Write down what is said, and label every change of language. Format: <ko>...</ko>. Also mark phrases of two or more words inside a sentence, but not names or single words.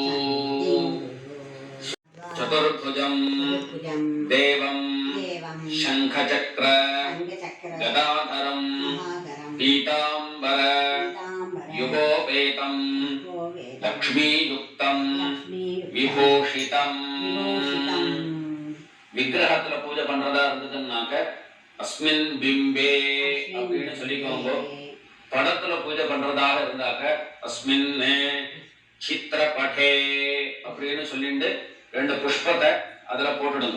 <sa>चतुर्भुजं देवं शंखचक्र गदाधरं पीतांबर युगोपेतं लक्ष्मीयुक्तं विभूषितं।</sa> <ta>விக்கிரகத்துல பூஜை பண்றதா இருந்ததுன்னாக்க</ta> <sa>अस्मिन् बिम्बे</sa> <ta>அப்படின்னு சொல்லிக்கோங்க. படத்துல பூஜை பண்றதாக இருந்தாக்க</ta> <sa>अस्मिन् चित्रपटे</sa> <ta>அப்படின்னு சொல்லிட்டு 2 புஷ்பத்தை அதுல போட்டுடுங்க.</ta>